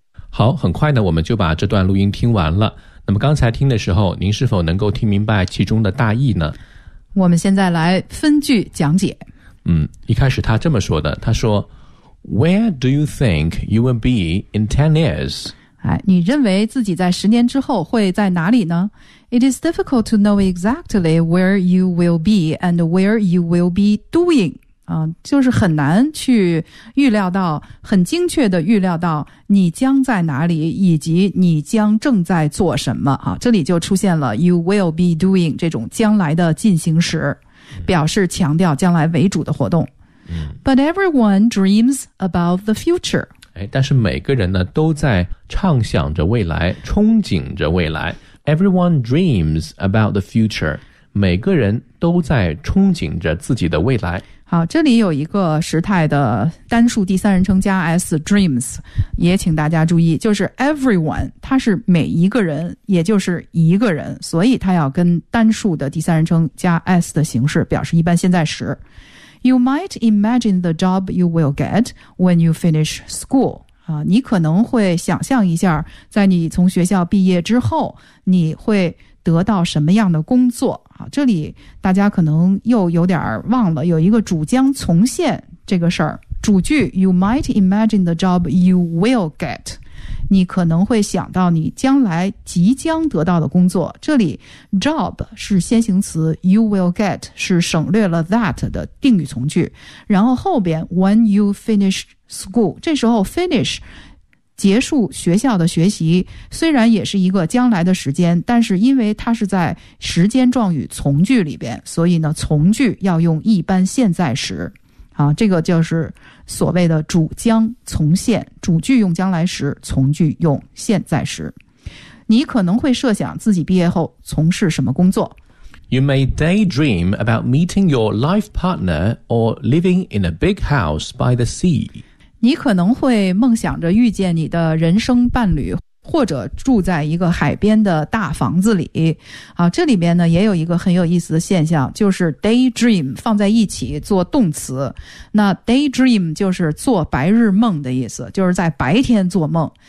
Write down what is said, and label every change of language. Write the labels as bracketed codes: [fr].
[zh] 好，很快呢我们就把这段录音听完了。那么刚才听的时候，您是否能够听明白其中的大意呢？我们现在来分句讲解。一开始他这么说的，他说 [en] Where do you think you will be in 10 years? 你认为自己在十年之后会在哪里呢？ It is difficult to know exactly where you will be and where you will be doing. [zh] 就是很难去预料到，很精确的预料到你将在哪里以及你将正在做什么。这里就出现了 [en] you will be doing [zh] 这种将来的进行时，表示强调将来为主的活动。 [en] But everyone dreams about the future. [zh] 但是每个人呢都在畅想着未来，憧憬着未来。 [en] Everyone dreams about the future. [zh] 每个人都在憧憬着自己的未来。好，这里有一个时态的单数第三人称加 s dreams， 也请大家注意，就是 everyone， 它是每一个人，也就是一个人，所以它要跟单数的第三人称加 s 的形式，表示一般现在时。 [en] You might imagine the job you will get when you finish school. [zh] 你可能会想象一下在你从学校毕业之后你会得到什么样的工作。这里大家可能又有点忘了有一个主将从现这个事儿。 [en] 主句 You might imagine the job you will get. [zh] 你可能会想到你将来即将得到的工作。这里 job 是先行词， [en] you will get [zh] 是省略了 that 的定语从句。然后后边 [en] when you finish school， [zh] 这时候 finish 结束学校的学习，虽然也是一个将来的时间，但是因为它是在时间状语从句里边，所以呢从句要用一般现在时。这个就是所谓的主将从现，主句用将来时，从句用现在时。你可能会设想自己毕业后从事什么工作。 [en] You may daydream about meeting your life partner or living in a big house by the sea. [zh] 你可能会梦想着遇见你的人生伴侣，或者住在一个海边的大房子里。这里面呢也有一个很有意思的现象，就是 daydream 放在一起做动词。那 daydream 就是做白日梦的意思，就是在白天做梦。